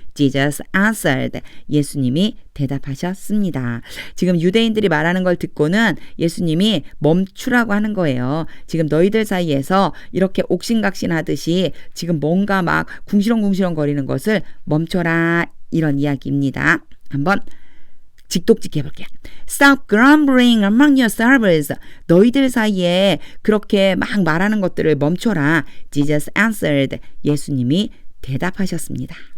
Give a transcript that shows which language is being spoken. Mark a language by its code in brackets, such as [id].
[en] Jesus answered, [ko] 예수님이 대답하셨습니다. 지금 유대인들이 말하는 걸 듣고는 예수님이 멈추라고 하는 거예요. 지금 너희들 사이에서 이렇게 옥신각신하듯이 지금 뭔가 막 궁시렁 거리는 것을 멈춰라. 이런 이야기입니다. 한번 직독직 해볼게요. [en] Stop grumbling among yourselves. [ko] 너희들 사이에 그렇게 막 말하는 것들을 멈춰라. [en] Jesus answered. [ko] 예수님이 대답하셨습니다.